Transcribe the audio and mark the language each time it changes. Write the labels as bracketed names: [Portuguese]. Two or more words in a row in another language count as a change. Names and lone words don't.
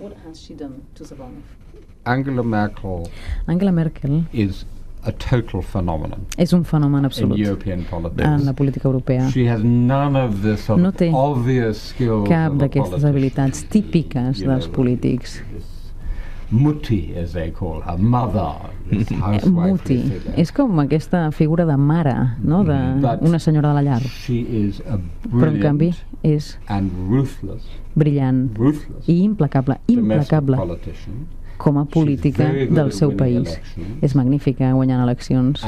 [Catalan] Angela Merkel és un fenomen absolut en la política europea. No té cap d'aquestes habilitats típiques dels polítics. [English] Mutti, as they call her, mother. [Catalan] Mutti. És com aquesta figura de mare, no? D'una senyora de la llar. Però en canvi és brillant i implacable com a política del seu país. És magnífica guanyant eleccions.